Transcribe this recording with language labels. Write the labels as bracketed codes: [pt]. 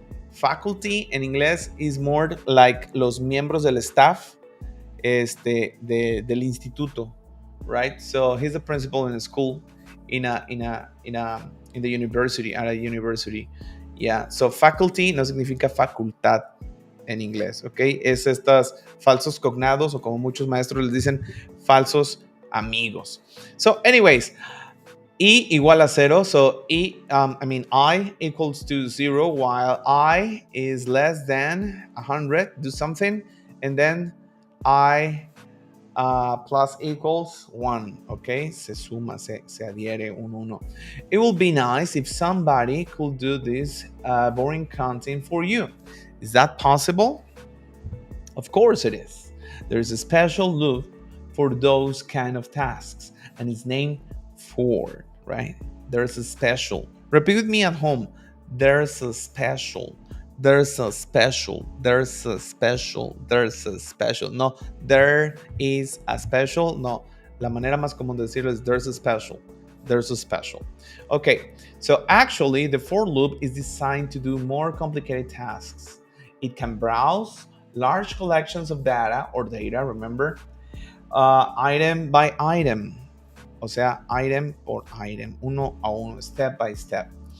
[es] Faculty en inglés [en] is more like [es] los miembros del staff del instituto, right? [en] So he's the principal in a school in the university, at a university. [es] Yeah, so faculty no significa facultad en inglés, ¿ok? Es estos falsos cognados o como muchos maestros les dicen, falsos amigos. [en] So anyways, I [es] igual a [en] 0, so I equals to 0 while I is less than 100, do something, and then I plus equals 1, okay? [es] Se suma, se adhiere un 1. [en] It will be nice if somebody could do this boring counting for you. Is that possible? Of course it is. There's a special loop for those kind of tasks, and it's named for, right? There's a special. Repeat with me at home. There's a special. There's a special. There's a special. There's a special. No, there is a special. [es] No, la manera más común de decirlo es [en] there's a special. There's a special. Okay, so actually the for loop is designed to do more complicated tasks. It can browse large collections of data, remember, item by item. [es] O sea, item por item, uno a uno, [en] step by step.